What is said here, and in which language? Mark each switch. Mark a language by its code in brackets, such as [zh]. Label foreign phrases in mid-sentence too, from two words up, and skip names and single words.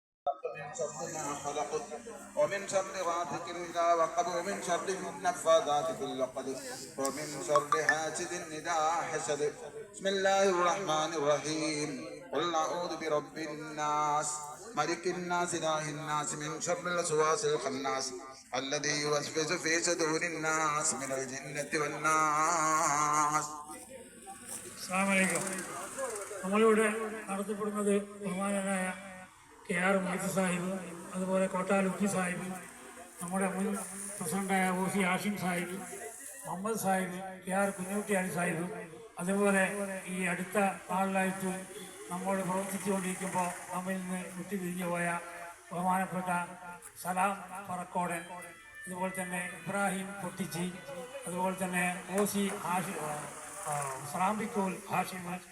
[ar] من شر ما خلق ومن شر غاسق إذا وقب ومن شر النفاثات في العقد ومن شر حاسد إذا حسد. بسم الله الرحمن الرحيم. قل أعوذ برب الناس ملك الناس إله الناس من شر الوسواس الخناس الذي يوسوس في صدور الناس من الجنة والناس. السلام عليكم. [ml] നമ്മളിവിടെ നടത്തപ്പെടുന്നത് ബഹുമാനനായ KR മൊയ്ത് സാഹിബ്, അതുപോലെ കോട്ടാൽ ഉപ്പി സാഹിബ്, നമ്മുടെ മുൻ പ്രസിഡന്റായ OC ആഷിം സാഹിബ്, മുഹമ്മദ് സാഹിബ്, KR കുഞ്ഞുകുട്ടിയാലി സാഹിബ്, അതുപോലെ ഈ അടുത്ത നാളിലായിട്ട് നമ്മോട് പ്രവർത്തിച്ചുകൊണ്ടിരിക്കുമ്പോൾ നമ്മിൽ നിന്ന് വിട്ടുപിരിഞ്ഞു പോയ ബഹുമാനപ്പെട്ട സലാം പറക്കോടൻ, അതുപോലെ തന്നെ ഇബ്രാഹിം പൊട്ടിച്ചി, അതുപോലെ തന്നെ OC സ്രാമ്പിക്കോൽ ഹാഷിം,